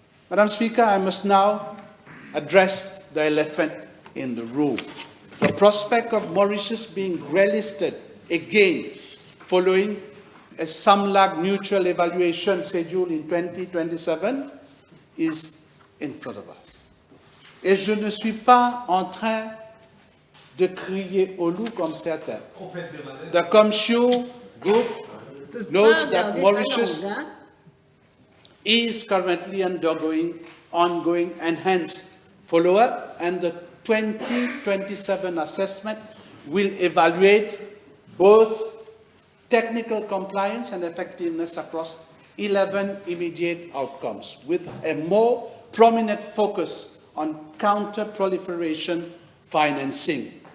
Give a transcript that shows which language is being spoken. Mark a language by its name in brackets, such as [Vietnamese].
[English] Madam Speaker, I must now address the elephant in the room. The prospect of Mauritius being greylisted again following a SAMLAG mutual evaluation scheduled in 2027 is in front of us. [French] Et je ne suis pas en train de crier au loup comme certains. [English] The Comsure Group notes that Mauritius is currently undergoing ongoing enhanced follow-up, and the 2027 assessment will evaluate both technical compliance and effectiveness across 11 immediate outcomes, with a more prominent focus on counter-proliferation financing.